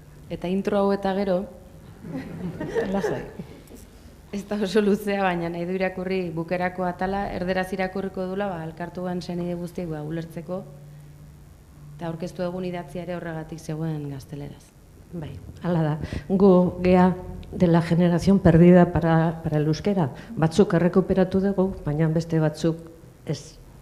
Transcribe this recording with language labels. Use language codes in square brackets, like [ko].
[eu] Eta intro hau eta gero, lasai. Ez da oso luzea, baina nahi du irakurri bukerako atala, erderaz irakurriko dula, elkartuan senide guztiak ulertzeko, eta aurkeztu egun idatzia ere horregatik zegoen gazteleraz. Bai, hala da. Gu gea [es] de la generación perdida para el euskera. [eu] Batzuk errekuperatu dugu, baina beste batzuk ez.